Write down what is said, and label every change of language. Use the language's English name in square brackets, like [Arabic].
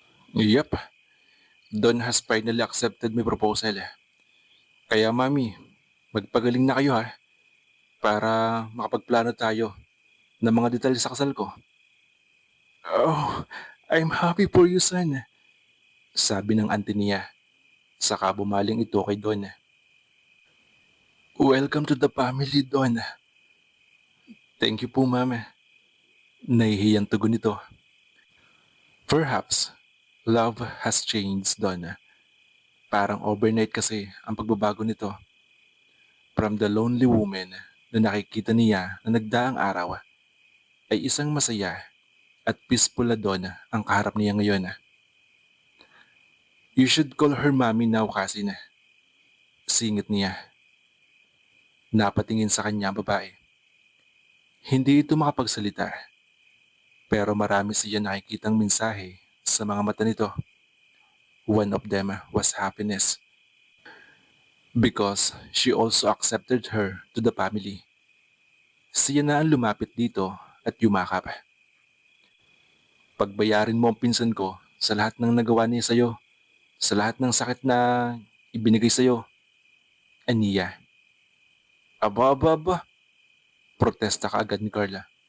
[English] Yup, Don has finally accepted my proposal. [Filipino] Kaya mami, magpagaling na kayo ha, para makapagplano tayo ng mga detalye sa kasal ko. [English] Oh, I'm happy for you son, [Filipino] sabi ng auntie niya. Saka bumaling ito kay Don. [English] Welcome to the family, Don. Thank you po, mama. [Filipino] Nahihiyang tugon nito. [English] Perhaps, love has changed, Don. [Filipino] Parang overnight kasi ang pagbabago nito. [English] From the lonely woman [Filipino] na nakikita niya na nagdaang araw, ay isang masaya at peaceful na Don ang kaharap niya ngayon. [English] You should call her mommy now [Filipino] kasi na. Singit niya. Napatingin sa kanya ang babae. Hindi ito makapagsalita. Pero marami siya nakikitang mensahe sa mga mata nito. [English] One of them was happiness. Because she also accepted her to the family. [Filipino] Siya na ang lumapit dito at yumakap. Pagbayarin mo ang pinsan ko sa lahat ng nagawa niya sa'yo, sa lahat ng sakit na ibinigay sa'yo. Aniya. Aba, aba, aba. Protesta ka agad ni Carla.